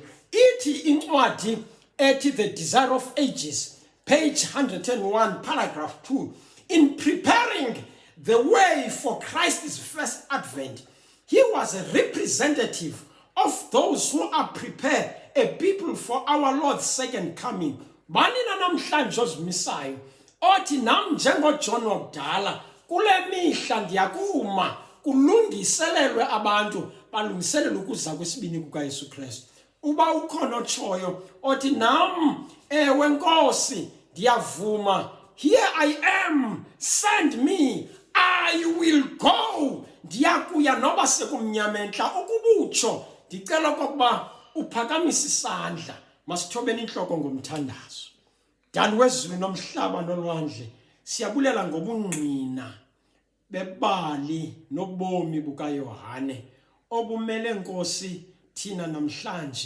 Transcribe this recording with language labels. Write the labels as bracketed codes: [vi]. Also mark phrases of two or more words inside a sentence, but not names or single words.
[xh] Ithi incwadi ethi [en] The Desire of Ages, page 101, paragraph 2, in preparing the way for Christ's first advent, he was a representative of those who are prepared, a people for our Lord's second coming. [xh] Banina namhlanje ozimisayo othi nam njengoJohn wakudala kule mihla ndiyakuma kulungiselelwe abantu balungiselele ukuza kwesibini kukaYesu Kristu. Uba ukhona otshoyo othi nam ewe Nkosi ndiyavuma, [en] here I am, send me, I will go, [xh] ndiyakuya noba sekumnyama entla. Ukubutsho ndicela okokuba uphakamise isandla, masithobeni inhloko ngomthandazo. Dali wezulu nomhlaba nolwandle, siyabulela ngobungqina bebali nobomi bukaYohane obumele Nkosi thina namhlanje.